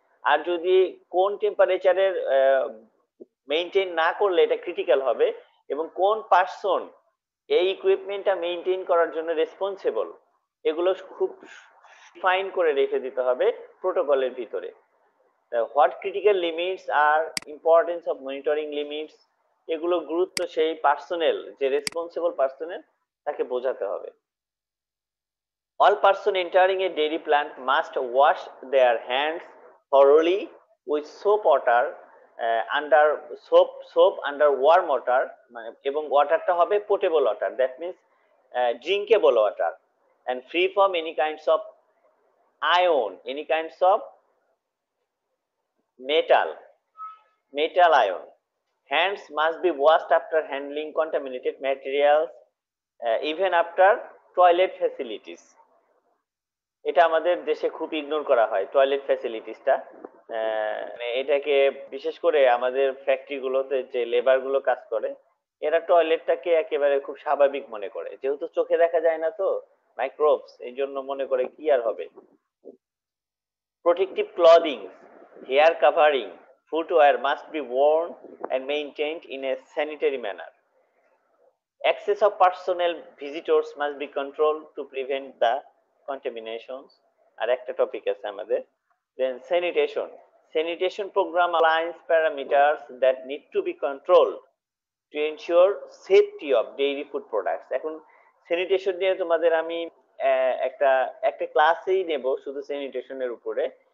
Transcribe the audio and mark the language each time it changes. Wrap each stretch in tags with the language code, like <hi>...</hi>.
<bn>আর যদি কোন টেম্পারেচারের মেইনটেইন না করলে এটা ক্রিটিক্যাল হবে, এবং কোন পার্সন এই ইকুইপমেন্টটা মেইনটেইন করার জন্য রেসপন্সিবল, এগুলো খুব ফাইন করে রেখে দিতে হবে প্রোটোকলের ভিতরে। What critical limits আর importance of monitoring limits, এগুলো গুরুত্ব সেই পার্সোনেল, যে রেসপন্সিবল পার্সোনেল, তাকে বোঝাতে হবে।</bn> <en>All person entering a dairy plant must wash their hands thoroughly with soap water under soap under warm water,</en> <bn>এবং ওয়াটারটা হবে portable water,</bn> <en>That means drinkable water, and free from any kinds of ion, any kinds of metal ion. Hands must be washed after handling contaminated materials, even after toilet facilities.</en> <bn>এটা আমাদের দেশে খুব ignore করা হয় toilet ফ্যাসিলিটিসটা। এটাকে বিশেষ করে আমাদের ফ্যাক্টরি গুলোতে যে লেবার গুলো কাজ করে, এরা টয়লেটটাকে একেবারে খুব স্বাভাবিক মনে করে, যেহেতু চোখে দেখা যায় না তো মাইক্রোবস, এই জন্য মনে করে কি আর হবে।</bn> <en>Protective clothing, hair covering, footwear must be worn and maintained in a sanitary manner. Access of personnel visitors must be controlled to prevent the contaminations.</en> <bn>আর একটা টপিক আছে আমাদের।</bn> <en>Then sanitation program aligns parameters that need to be controlled to ensure safety of dairy food products.</en> <bn>এখন sanitation নিয়ে তোমাদের আমি একটা একটা ক্লাসেই নেব শুধু স্যানিটেশনের উপরে।</bn>